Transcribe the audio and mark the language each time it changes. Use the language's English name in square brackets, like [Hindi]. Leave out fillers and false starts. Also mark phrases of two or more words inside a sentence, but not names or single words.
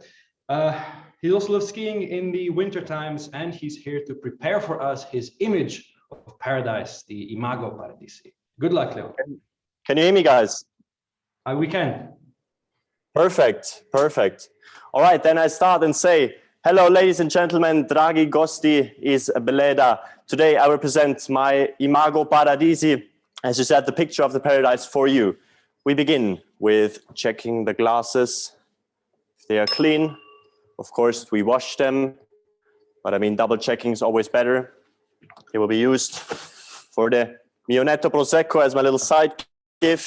[English] He also loves skiing in the winter times, and he's here to prepare for us his image of paradise, the Imago Paradisi. Good luck, Leon. Can you hear me, guys? We can. Perfect, perfect. All right, then I start and say, hello, ladies and gentlemen, [Slovenian] dragi gosti iz Beleda. [English] Today I represent my Imago Paradisi, as you said, the picture of the paradise for you. We begin with checking the glasses. If they are clean, of course, we wash them, but I mean, double checking is always better. They will be used for the Mionetto Prosecco as my little side gift.